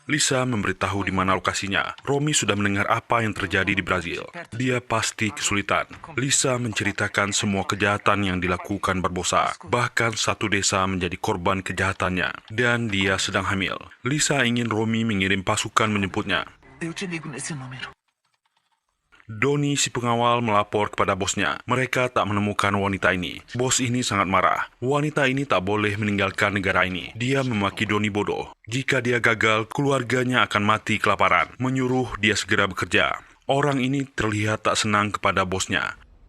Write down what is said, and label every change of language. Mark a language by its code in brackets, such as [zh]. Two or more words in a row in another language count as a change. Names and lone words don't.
[id] Lisa memberitahu di mana lokasinya. Romy sudah mendengar apa yang terjadi di Brazil. Dia pasti kesulitan. Lisa menceritakan semua kejahatan yang dilakukan Barbosa. Bahkan satu desa menjadi korban kejahatannya. Dan dia sedang hamil. Lisa ingin Romy mengirim pasukan menjemputnya. [pt] Eu te ligo nesse número. [id] Doni si pengawal melapor kepada bosnya. Mereka tak menemukan wanita ini. Bos ini sangat marah. Wanita ini tak boleh meninggalkan negara ini. Dia memaki Doni bodoh. Jika dia gagal, keluarganya akan mati kelaparan. Menyuruh dia segera bekerja. Orang ini terlihat tak senang kepada bosnya.